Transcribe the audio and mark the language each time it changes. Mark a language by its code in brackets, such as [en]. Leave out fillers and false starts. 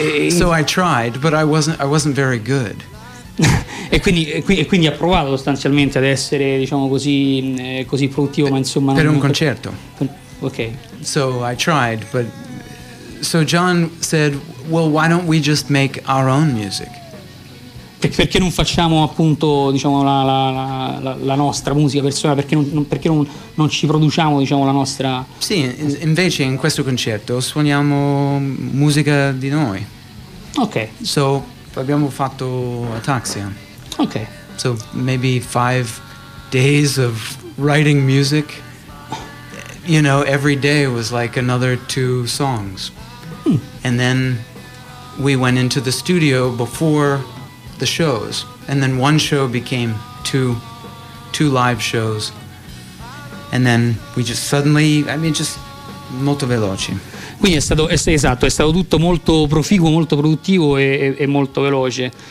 [en] So I tried, but I wasn't very good. [it] e quindi ha provato sostanzialmente ad essere, diciamo così, così produttivo, ma insomma per un concerto. Ok. [en] So I tried, but So John said, "Well, why don't we just make our own music?" [it] Perché non facciamo appunto, diciamo, la nostra musica personale? Perché non ci produciamo, diciamo, la nostra? Sì, invece in questo concerto suoniamo musica di noi. Ok. So abbiamo fatto Ataxia. Ok. [en] So maybe 5 days of writing music. You know, every day was like another 2 songs. Hmm. And then we went into the studio before the shows. And then one show became two live shows. And then we just suddenly, just [it] molto veloci. Quindi è stato tutto molto proficuo, molto produttivo e molto veloce.